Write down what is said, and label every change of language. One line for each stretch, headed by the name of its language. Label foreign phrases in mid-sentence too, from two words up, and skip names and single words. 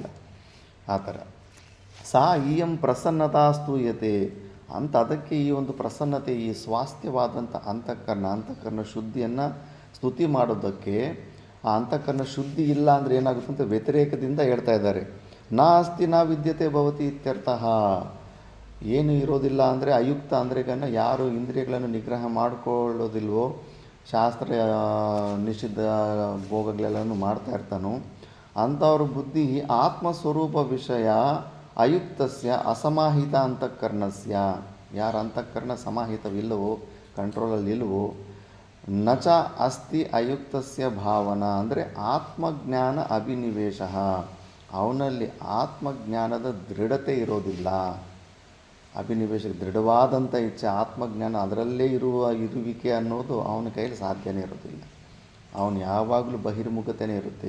Kannada: ಆ ಥರ
Sanskrit: ಸಾ ಇಯಂ ಪ್ರಸನ್ನತಾ ಸ್ತೂಯತೆ
Kannada: ಅಂತ, ಅದಕ್ಕೆ ಈ ಒಂದು ಪ್ರಸನ್ನತೆ, ಈ ಸ್ವಾಸ್ಥ್ಯವಾದಂಥ ಅಂತಃಕರಣ ಶುದ್ಧಿಯನ್ನು ಸ್ತುತಿ ಮಾಡೋದಕ್ಕೆ, ಆ ಅಂತಃಕರಣ ಶುದ್ಧಿ ಇಲ್ಲ ಅಂದರೆ ಏನಾಗುತ್ತೆ ಅಂತ ವ್ಯತಿರೇಕದಿಂದ ಹೇಳ್ತಾ ಇದ್ದಾರೆ.
Sanskrit: ನಾಸ್ತಿ ನ ವಿದ್ಯತೆ ಭವತಿ ಇತ್ಯರ್ಥಃ.
Kannada: ಏನು ಇರೋದಿಲ್ಲ ಅಂದರೆ ಅಯುಕ್ತ ಅಂದರೆ ಯಾರು ಇಂದ್ರಿಯಗಳನ್ನು ನಿಗ್ರಹ ಮಾಡಿಕೊಳ್ಳೋದಿಲ್ವೋ, ಶಾಸ್ತ್ರ ನಿಷಿದ್ಧ ಭೋಗಗಳೆಲ್ಲನೂ ಮಾಡ್ತಾ ಇರ್ತಾನೋ ಅಂಥವ್ರ ಬುದ್ಧಿ ಆತ್ಮಸ್ವರೂಪ ವಿಷಯ
Sanskrit: ಅಯುಕ್ತಸ್ಯ ಅಸಮಾಹಿತ ಅಂತಃಕರಣಸ್ಯ.
Kannada: ಯಾರ ಅಂತಃಕರಣ ಸಮಾಹಿತವಿಲ್ಲವೋ, ಕಂಟ್ರೋಲಲ್ಲಿ ಇಲ್ಲವೋ,
Sanskrit: ನಚ ಅಸ್ತಿ ಅಯುಕ್ತಸ್ಯ ಭಾವನಾ
Kannada: ಅಂದರೆ ಆತ್ಮಜ್ಞಾನ ಅಭಿನಿವೇಶ, ಅವನಲ್ಲಿ ಆತ್ಮಜ್ಞಾನದ ದೃಢತೆ ಇರೋದಿಲ್ಲ. ಅಭಿನಿವೇಶ ದೃಢವಾದಂಥ ಇಚ್ಛೆ, ಆತ್ಮಜ್ಞಾನ ಅದರಲ್ಲೇ ಇರುವಿಕೆ ಅನ್ನೋದು ಅವನ ಕೈಲಿ ಸಾಧ್ಯನೇ ಇರೋದಿಲ್ಲ. ಅವನು ಯಾವಾಗಲೂ ಬಹಿರ್ಮುಖತೆಯೇ ಇರುತ್ತೆ.